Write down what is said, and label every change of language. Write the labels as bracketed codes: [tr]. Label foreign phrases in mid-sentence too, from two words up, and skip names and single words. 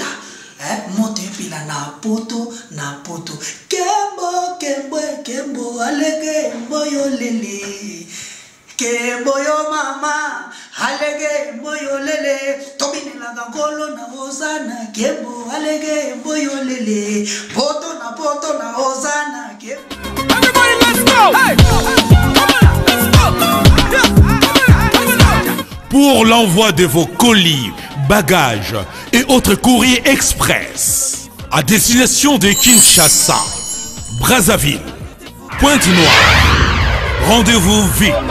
[ln] Moto et pila na poto. Kembo, alege moyo lele. Kembo yo mama, alege moyo lele. Tobine la gangolo na ozana. Kembo, alege moyo lele. Poto na ozana. [en] Everybody, let's go! Hey! [fr] Pour l'envoi de vos colis, bagages et autres courriers express à destination de Kinshasa, Brazzaville, Pointe-Noire, rendez-vous vite.